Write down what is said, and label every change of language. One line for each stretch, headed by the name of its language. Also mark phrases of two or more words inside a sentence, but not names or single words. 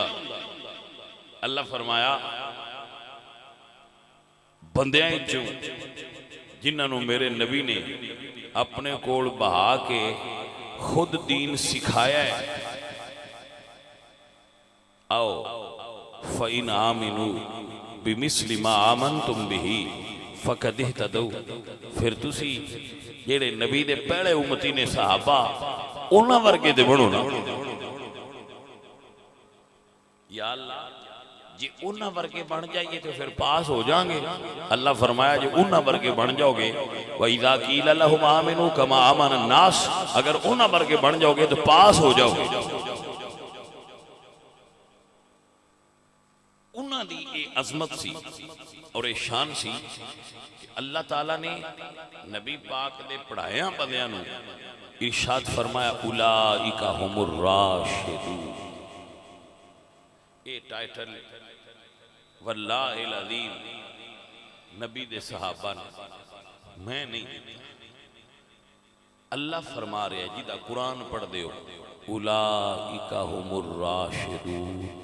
Punjabi: ਅੱਲਾਹ ਫ਼ਰਮਾਇਆ ਬੰਦਿਆਂ ਚੋਂ ਜਿਨ੍ਹਾਂ ਨੇ ਮੇਰੇ ਨਬੀ ਨੇ ਅਪਣੇ ਕੋਲ ਬਹਾ ਕੇ ਖ਼ੁਦ ਦੀਨ ਸਿਖਾਇਆ ਹੈ, ਆਓ
Arabic: فإن آمنوا بمثل ما آمنتم به فقد اهتدوا.
Punjabi: ਫਿਰ ਤੁਸੀ ਜੇੜ੍ਹੇ ਨਬੀ ਦੇ ਪਹਿਲੇ ਉੱਮਤੀ ਨੇ ਸਹਾਬਾ ਉਨ੍ਹਾਂ ਵਰਗੇ ਤੇ ਬਣੋ ਨਾ। ਯਾ ਅੱਲਾਹ ਜੇ ਉਨ੍ਹਾਂ ਵਰਗੇ ਬਣ ਜਾਈਏ ਤੋ ਫਿਰ ਪਾਸ ਹੋ ਜਾਏਂਗੇ। ਅੱਲਾਹ ਫ਼ਰਮਾਇਆ ਜੇ ਉਨ੍ਹਾਂ ਵਰਗੇ ਬਣ ਜਾਓਗੇ,
Arabic: وإذا قيل لهم آمنوا كما آمن الناس,
Punjabi: ਅਗਰ ਉਨ੍ਹਾਂ ਵਰਗੇ ਬਣ ਜਾਓਗੇ ਤੋ ਪਾਸ ਹੋ ਜਾਓਗੇ। ਉਨ੍ਹਾਂ ਦੀ ਯੇ ਅਜ਼ਮਤ ਸੀ ਔਰ ਯੇ ਸ਼ਾਨ ਸੀ ਕਿ ਅੱਲਾਹ ਤਾਲਾ ਨੇ ਨਬੀ ਪਾਕ ਦੇ ਪੜ੍ਹਾਇਆ ਬੰਦਿਆਂ ਨੂੰ ਇਰਸ਼ਾਦ ਫ਼ਰਮਾਇਆ
Arabic: أولئك هم الراشدون.
Punjabi: ਯੇ ਟਾਈਟਲ
Arabic: والله العظيم
Punjabi: ਨਬੀ ਦੇ ਸਹਾਬਾ ਨੇ ਮੈਂ ਨਹੀਂ, ਅੱਲਾਹ ਫ਼ਰਮਾ ਰਿਹਾ ਹੈ ਜਿਦਾ ਕੁਰਾਨ ਪੜ੍ਹ ਦੇ
Arabic: أولئك هم الراشدون.